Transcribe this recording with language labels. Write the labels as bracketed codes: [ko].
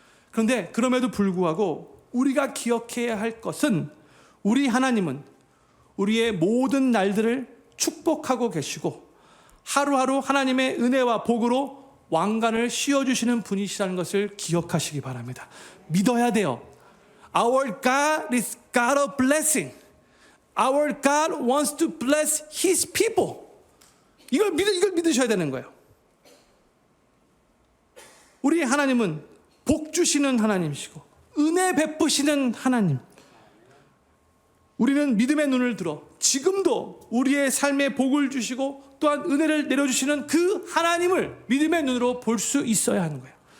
[ko] 그런데 그럼에도 불구하고 우리가 기억해야 할 것은 우리 하나님은 우리의 모든 날들을 축복하고 계시고 하루하루 하나님의 은혜와 복으로 왕관을 씌워주시는 분이시라는 것을 기억하시기 바랍니다. 믿어야 돼요. [en] Our God is God of blessing. Our God wants to bless His people. [ko] 이걸 믿으셔야 되는 거예요. 우리 하나님은 복 주시는 하나님이시고 은혜 베푸시는 하나님. 우리는 믿음의 눈을 들어 지금도 우리의 삶에 복을 주시고 또한 은혜를 내려주시는 그 하나님을 믿음의 눈으로 볼 수 있어야 하는 거예요.